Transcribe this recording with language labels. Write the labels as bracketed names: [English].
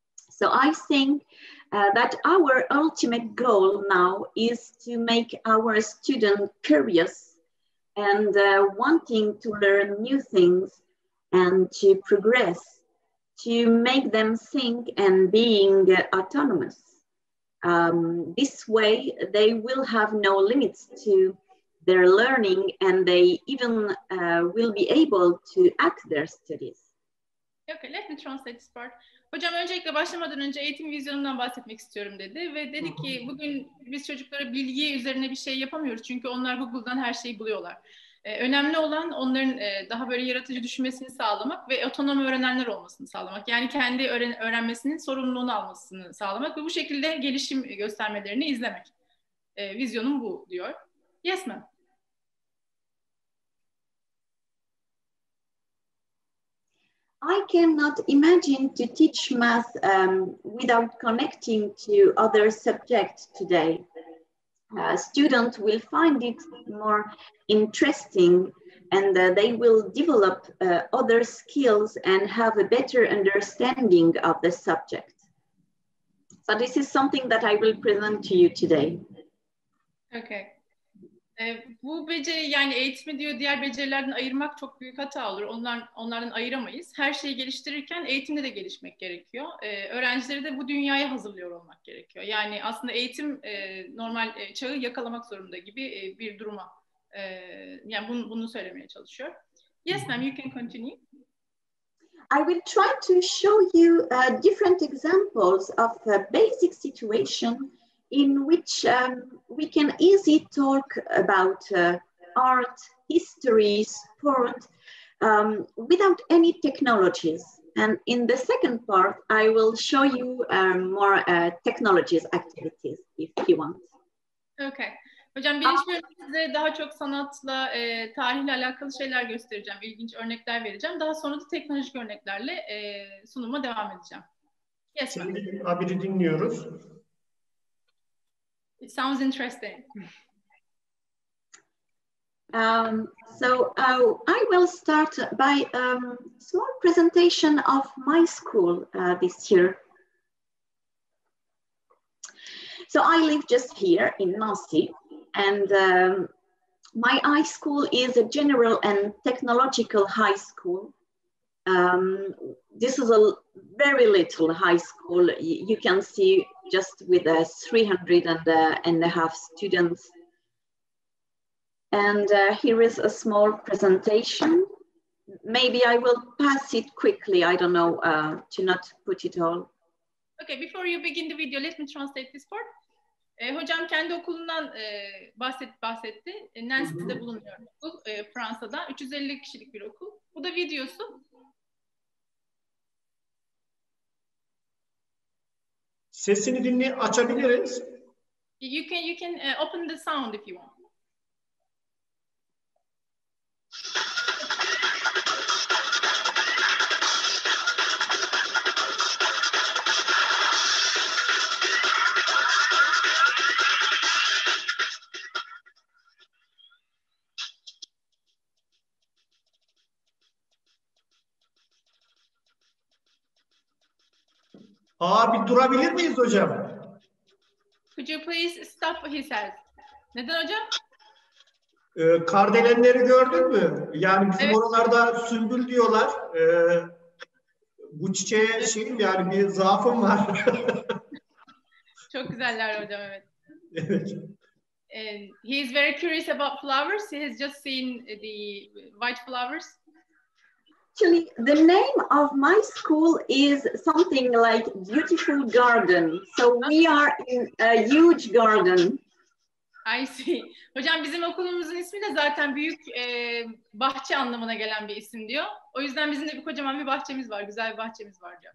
[English] So I think that our ultimate goal now is to make our students curious and wanting to learn new things and to progress, to make them think and being autonomous. This way, they will have no limits to their learning and they even will be able to act their studies. Okay, let me translate this part. [Turkish] Hocam öncelikle başlamadan önce eğitim vizyonundan bahsetmek istiyorum dedi ve dedi ki bugün biz çocuklara bilgi üzerine bir şey yapamıyoruz çünkü onlar Google'dan her şeyi buluyorlar. Önemli olan onların daha böyle yaratıcı düşünmesini sağlamak ve otonom öğrenenler olmasını sağlamak. Yani kendi öğrenmesinin sorumluluğunu almasını sağlamak ve bu şekilde gelişim göstermelerini izlemek. Vizyonum bu diyor. [English] Yes ma'am. I cannot imagine to teach math without connecting to other subjects today. Students will find it more interesting and they will develop other skills and have a better understanding of the subject. So this is something that I will present to you today. Okay. [Turkish] Bu beceri, yani eğitimi diyor diğer becerilerden ayırmak çok büyük hata olur. Onlardan ayıramayız. Her şeyi geliştirirken eğitimde de gelişmek gerekiyor. Öğrencileri de bu dünyaya hazırlıyor olmak gerekiyor. Yani aslında eğitim normal çağı yakalamak zorunda gibi bir duruma. Yani bunu söylemeye çalışıyor. [English] Yes ma'am, you can continue. I will try to show you different examples of a basic situation in which we can easily talk about art, history, sport, without any technologies. And in the second part, I will show you more technologies activities if you want. Okay. [Turkish] Hocam birinci bölümde size daha çok sanatla, tarihle alakalı şeyler göstereceğim. İlginç örnekler vereceğim. Daha sonra da teknolojik örneklerle sunuma devam edeceğim. [English] Yes, [Turkish] Şimdi Abir'i dinliyoruz. [English] It sounds interesting. So I will start by a small presentation of my school this year. So I live just here in Nancy, and my high school is a general and technological high school. This is a very little high school. You can see just with 300 students. And here is a small presentation. Maybe I will pass it quickly. I don't know, to not put it all. Okay, before you begin the video, let me translate this part. [Turkish] Hocam kendi okulundan bahsetti. Nancy'de bulunuyor okul, Fransa'da. 350 kişilik bir okul. Bu da videosu. Sesini açabiliriz. [English] You can open the sound if you want. [Turkish] Bir durabilir miyiz hocam? [English] Could you please stop, he says. [Turkish] Neden hocam? Kardelenleri gördün mü? Yani bizim evet. Oralarda sümbül diyorlar. Bu çiçeğe yani bir zaafım var. Çok güzeller hocam, evet. Evet. [English] He is very curious about flowers. He has just seen the white flowers. Actually, the name of my school is something like Beautiful Garden. So we are in a huge garden. I see. [Turkish] Hocam bizim okulumuzun ismi de zaten büyük bahçe anlamına gelen bir isim diyor. O yüzden bizim de bir kocaman bir bahçemiz var. Güzel bir bahçemiz var diyor.